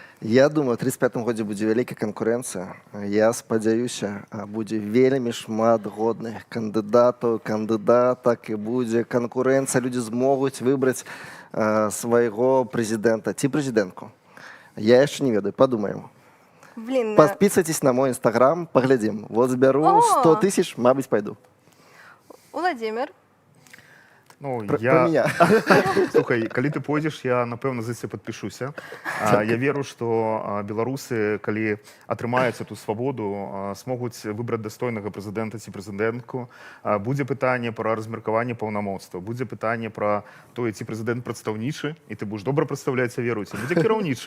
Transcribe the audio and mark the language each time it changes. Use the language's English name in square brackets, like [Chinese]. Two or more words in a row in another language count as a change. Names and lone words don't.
[Belarusian] Я думаю, у 35 годзе будзе вялікая канкурэнцыя. Я спадзяюся, будзе вельмі шмат годных кандыдатаў, кандыдатак, і будзе канкурэнцыя. Людзі змогуць выбраць свайго прэзідэнта ці прэзідэнтку. Я яшчэ не ведаю, падумаем. [Russian] Блин. Подписывайтесь на мой инстаграм, поглядим. Вот сберу 100 тысяч, мабуть, пойду. Владимир. Ну, Про меня. [Belarusian] Слухай, калі ты пойдзеш, я, напэўна, за це падпішуся. Я веру, што беларусы, калі атрымаюць эту свабоду, смогуць выбраць дастойнага прэзідэнта ці прэзідэнтку. Будзе пытанне пра размеркаванне паўнамоцтва, будзе пытанне пра тое, ці прэзідэнт прадстаўнічы, і ты будзеш добра прадстаўляць, веру, ці будзе кіраўнічы.